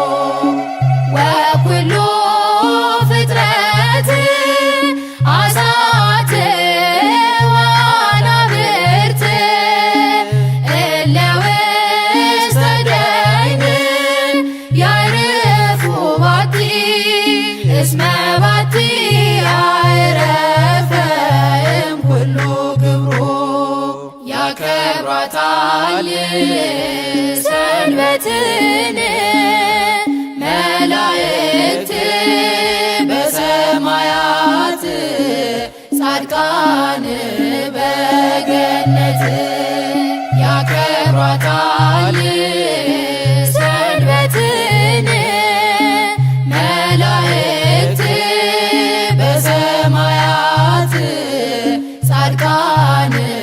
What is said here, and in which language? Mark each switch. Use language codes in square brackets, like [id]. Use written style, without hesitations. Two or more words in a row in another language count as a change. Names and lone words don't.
[gez] ወኩሉ ፍጥረት አሳት ወአናብርት እለ ውስተ ደይን ያዕርፉ ባቲ እስመ ባቲ አዕረፈ እምኩሉ ግብሮ [am] ያከብሯታል ሰንበትን መላእክት በሰማያት ጻድቃን በገነት ያከብሯታል ሰንበትን መላእክት በሰማያት ጻድቃን